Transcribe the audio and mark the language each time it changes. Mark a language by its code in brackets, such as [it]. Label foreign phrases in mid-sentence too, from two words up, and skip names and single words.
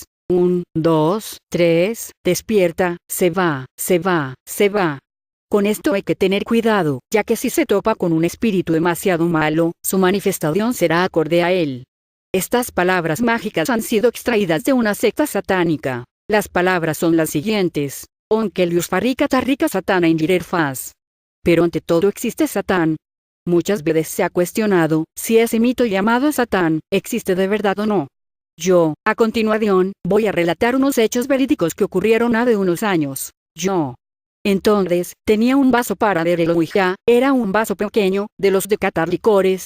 [es] 1, 2, 3, despierta, se va, se va, se va. Con esto hay que tener cuidado, ya que si se topa con un espíritu demasiado malo, su manifestación será acorde a él. Estas palabras mágicas han sido extraídas de una secta satánica. Las palabras son las siguientes. Onkelius farrika tarrika satana indirer faz. Pero ante todo existe Satán. Muchas veces se ha cuestionado si ese mito llamado Satán existe de verdad o no. Yo, a continuación, voy a relatar unos hechos verídicos que ocurrieron hace unos años. Entonces, tenía un vaso para beber el Ouija, era un vaso pequeño, de los de catar licores.